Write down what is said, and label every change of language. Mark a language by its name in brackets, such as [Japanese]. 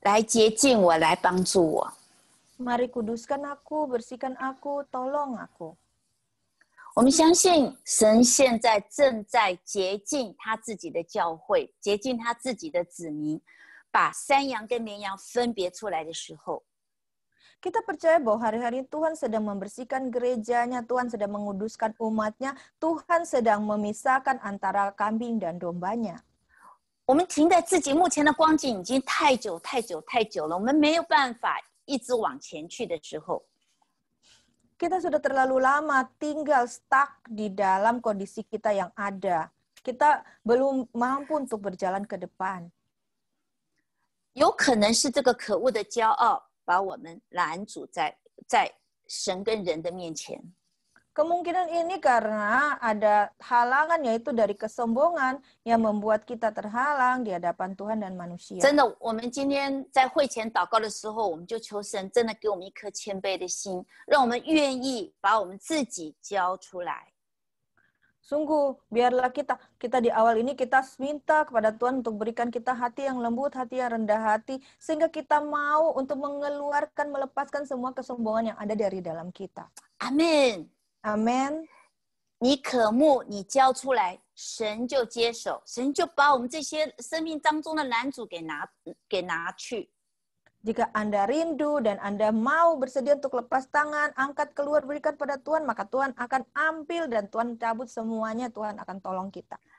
[Chinese] 来洁净我，来帮助我。 [Indonesian] Mari kuduskan aku, bersihkan aku, tolong aku. [Chinese] 我们相信神现在正在洁净他自己的教会，洁净他自己的子民，把山羊跟绵羊分别出来的时候， [Indonesian] Kita percaya bahwa hari-hari Tuhan sedang membersihkan gerejanya, Tuhan sedang menguduskan umatnya, Tuhan sedang memisahkan antara kambing dan dombanya. [Chinese] 我们停在自己目前的光景已经太久了，我们没有办法一直往前去的时候， [Indonesian] Kita sudah terlalu lama tinggal stuck di dalam kondisi kita yang ada. Kita belum mampu untuk berjalan ke depan. [Chinese] 有可能是这个可恶的骄傲把我们拦阻在神跟人的面前。 [Indonesian] Kemungkinan ini karena ada halangan, yaitu dari kesombongan yang membuat kita terhalang di hadapan Tuhan dan manusia. [Chinese] 真的，我们今天在会前祷告的时候，我们就求神真的给我们一颗谦卑的心，让我们愿意把我们自己交出来。 [Indonesian] Sungguh, biarlah kita di awal ini kita minta kepada Tuhan untuk berikan kita hati yang lembut, hati yang rendah hati, sehingga kita mau untuk mengeluarkan, melepaskan semua kesombongan yang ada dari dalam kita. [Chinese] 阿门。 [Indonesian] Amin. [Chinese] 你渴慕，你交出来，神就接手，神就把我们这些生命当中的拦阻给拿去。 [Indonesian] Jika Anda rindu dan Anda mau bersedia untuk lepas tangan, angkat keluar, berikan pada Tuhan, maka Tuhan akan ambil dan Tuhan cabut semuanya, Tuhan akan tolong kita.